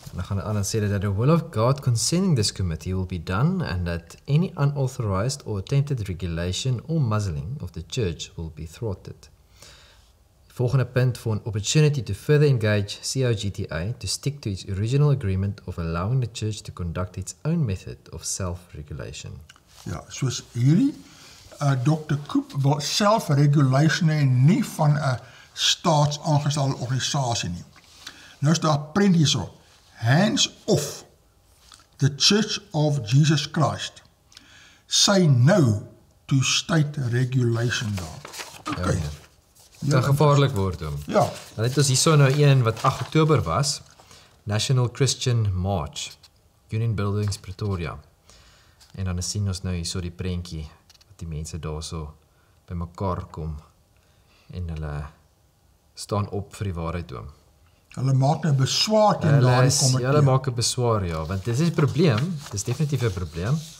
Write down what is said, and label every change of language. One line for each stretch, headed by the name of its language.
Afrikaans: Dan gaan aan sê
English: that the will of God concerning this committee will be done and that any unauthorized or attempted regulation or muzzling of the church will be thwarted.
Afrikaans: Volgende punt
English: for an opportunity to further engage COGTA to stick to its original agreement of allowing the church to conduct its own method of self-regulation.
Afrikaans: Ja, soos hierdie Dr. Koop wil self-regulation en nie van 'n staatsaangestelde organisasie nie. Nou is daar prent hierso.
English: Hands off the Church of Jesus Christ. Say no to state regulation daar. Okay.
Afrikaans: Dit kan gevaarlik word hom. Ja. Dan het ons hierso nou een wat 8 Oktober was, National Christian March, Union Buildings Pretoria. En dan sien ons nou hierso die prentjie wat die mense daarso bymekaar kom en hulle staan op vir die waarheid oom. Hulle maak nou beswaar teen daardie komitee. Hulle maak 'n beswaar, ja, want dit is 'n probleem, dis definitief 'n probleem.